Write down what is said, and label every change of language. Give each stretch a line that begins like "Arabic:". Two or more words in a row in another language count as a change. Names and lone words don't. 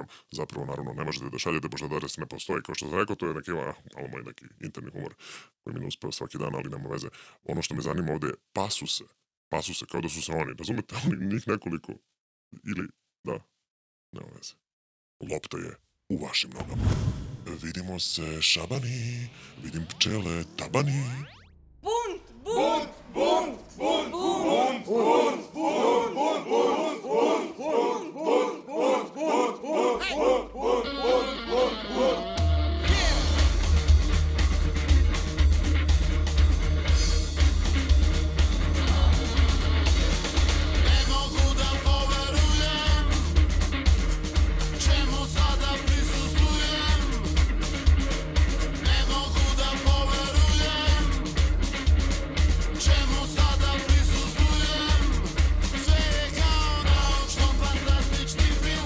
Serbian: Zapravo, naravno, ne možete da šaljete, pošto adres ne postoji. Kao što sam rekao, to je neki, malo moj neki interni humor koji mi ne uspeva svaki dan, ali nema veze. Ono što me zanima ovde je pasuse. Pasuse, kao da su se oni, razumete? Njih nekoliko. Ili, da, nema veze. Lopta je u vašim nogama. Vidimo se, šabani, vidim pčele, tabani. Bunt, bunt, bunt, bunt, bunt, bunt, bunt, bunt, bunt, bunt, bunt, bunt, bunt, bunt, bunt, bunt, bunt, bunt. Ne mogu da poverujem čemu sada prisustvujem. Ne mogu da poverujem čemu sada prisustvujem. Sve je kao naučno-fantastični film.